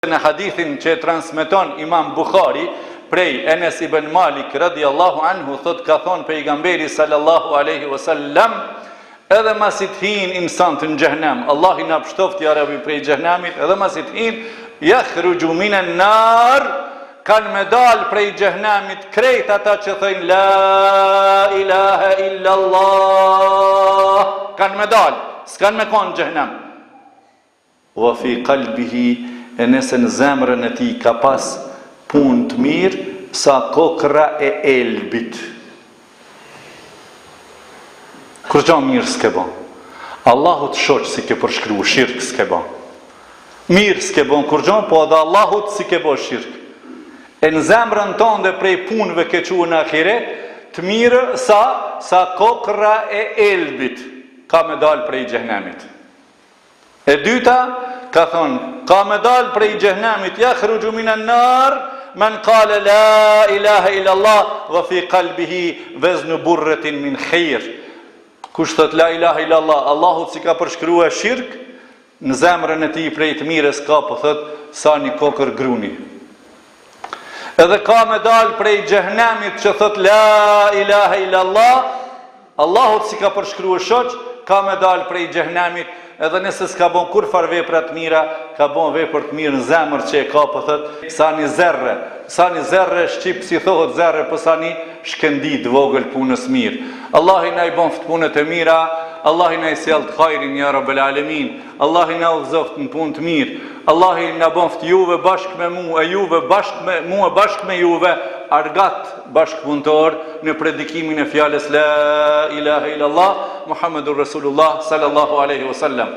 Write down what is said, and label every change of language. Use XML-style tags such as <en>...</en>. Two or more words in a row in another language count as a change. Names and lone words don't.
<sq>Në hadithin që transmeton Imam Bukhari prej Enes ibn Malik</sq> <ar>رضي الله عنه,</ar> <sq>thot ka thonë pejgamberi</sq> <ar>صلى الله عليه وسلم,</ar> <sq>edhe masit hin insan të në gjehnem, Allah i na pështoft</sq> <ar>يا رب</ar> <sq>prej gjehnemit, edhe masit hin</sq> <ar>يخرج من النار,</ar> <sq>kanë me dal prej gjehnemit krejt ata që thëjnë</sq> <ar>لا إله إلا الله,</ar> <sq>kanë me dal, s'kanë me konë gjehnem.</sq> <ar>وفي قلبه,</ar> <sq>e nëse në zemrën e ti ka pas punë të mirë sa kokra e elbit. Kur gjo mirë s'ke bon, Allahut shoq si ke përshkru, shirk s'ke bon. Mirë s'ke bon kur gjo, po edhe Allahut si ke bo shirk. E në zemrën tonë dhe prej punëve ke qua në ahiret, të mirë sa kokra e elbit ka me dalë prej gjehnemit. E dyta, ka thonë, ka me dalë prej gjehnemit,</sq> <ar>يخرج من النار من قال لا إله إلا الله, dhe في قلبه وزن برة من خير.</ar> <sq>Kush thot</sq> <ar>لا إله إلا الله,</ar> <sq>Allahut si ka përshkrua shirk, në zemrën e ti prej të mirës ka, po thot, sa një kokër gruni. Edhe ka me dalë prej gjehnemit që thot</sq> <ar>لا إله إلا الله,</ar> <sq>Allahut si ka përshkrua shoq, ka me dalë prej gjehnemit, edhe nëse s'ka bon kur far veprat mira, ka bon vepër të mirë në zemër që e ka, po thët, sa një zerre shqip si thohet zerre, po sa një shkendit vogël punës mirë. Allah i na i bon ftë punët e mira, Allah i na i sjell të hajrin,</sq> <ar>يا رب العالمين,</ar> <sq>Allah i na udhëzoft në punë të mirë, Allah i na bon ftë juve bashkë me mu, e juve bashkë me juve, argat bashkëpunëtor në predikimin e fjales</sq> <ar>لا إله إلا الله محمد رسول الله صلى الله عليه وسلم.</ar>